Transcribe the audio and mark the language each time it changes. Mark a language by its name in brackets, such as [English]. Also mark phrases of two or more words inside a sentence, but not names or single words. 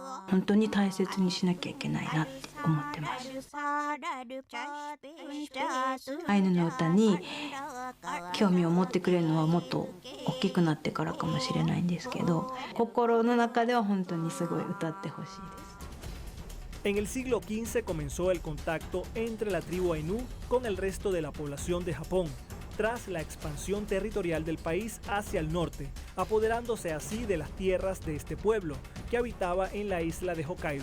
[Japanese] 本当に大切にしなきゃいけないなって思ってます。アイヌの歌に興味を持ってくれるのはもっと大きくなってからかもしれないんですけど、心の中では本当にすごい歌ってほしいです。 [Spanish] En el siglo XV comenzó el contacto entre la tribu Ainu con el resto de la población de Japón, tras la expansión territorial del país hacia el norte, apoderándose así de las tierras de este pueblo, que habitaba en la isla de Hokkaido.